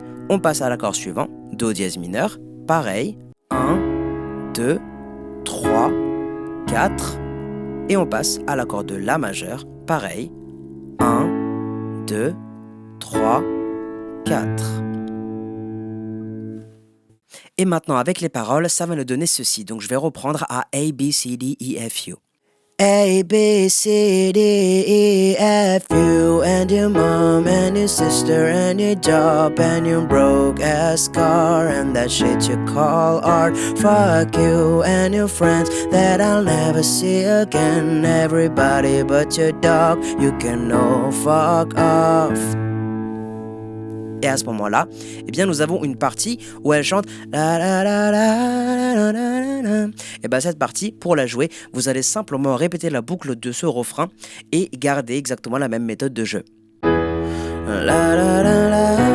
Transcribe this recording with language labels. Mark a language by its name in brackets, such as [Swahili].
[French] On passe à l'accord suivant, Do dièse mineur, pareil. 1, 2, 3, 4. Et on passe à l'accord de La majeur, pareil. 1, 2, 3, 4. Et maintenant, avec les paroles, ça va nous donner ceci. Donc, je vais reprendre à A, B, C, D, E, F, U. [English] A, B, C, D, E, F, U, and your mom, and your sister, and your job, and your broke-ass car, and that shit you call art. Fuck you and your friends that I'll never see again. Everybody but your dog, you can all fuck off. [French] Et à ce moment-là, eh bien, nous avons une partie où elle chante la la la la la la la. Et bien cette partie, pour la jouer, vous allez simplement répéter la boucle de ce refrain et garder exactement la même méthode de jeu. La la la la la la.